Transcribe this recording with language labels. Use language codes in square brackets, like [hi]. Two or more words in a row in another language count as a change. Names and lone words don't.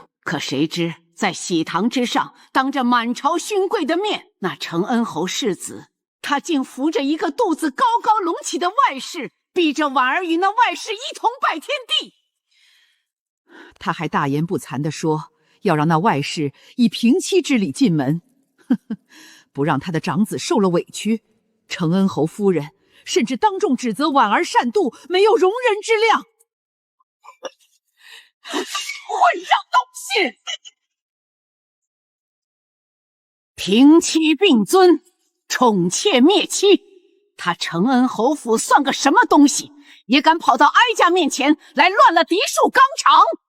[zh] 可誰知在喜堂之上，當着滿朝勳貴的面，那承恩侯世子，他竟扶着一個肚子高高隆起的外室，逼着婉兒與那外室一同拜天地。他還大言不慚地說，要讓那外室以平妻之禮進門，不讓他的長子受了委屈。承恩侯夫人甚至當眾指責婉兒善妒，沒有容人之量。混賬東西！平妻並尊，寵妾滅妻，他承恩侯府算個什麼東西，也敢跑到哀家面前來亂了嫡庶綱常。